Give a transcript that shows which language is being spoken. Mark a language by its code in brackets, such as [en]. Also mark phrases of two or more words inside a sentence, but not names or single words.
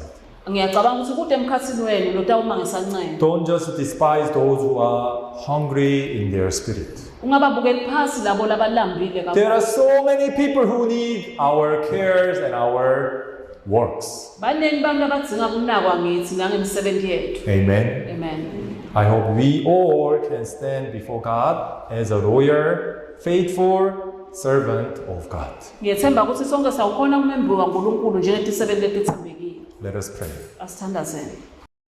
[ss] ngiyacabanga ukuthi kude emkhathini wenu lotawuma ngesancele [en] Don't just despise those who are hungry in their spirit. [ss] ungababukeli phasi labo labalambile [en] There are [ss] kakhulu [en] so many people who need our cares and our works. [ss] baningi bantu abadzinga kunakwa ngithi nangemisebenzi yethu [en] Amen. [ss] amen [en] I hope we all can stand before God as a loyal, faithful servant of God. [ss] ngiyethemba ukuthi sonke sawukhona umembi kaNkulunkulu njengetisebenzi letithembekile [en] Let us pray. [ss] asithandazeni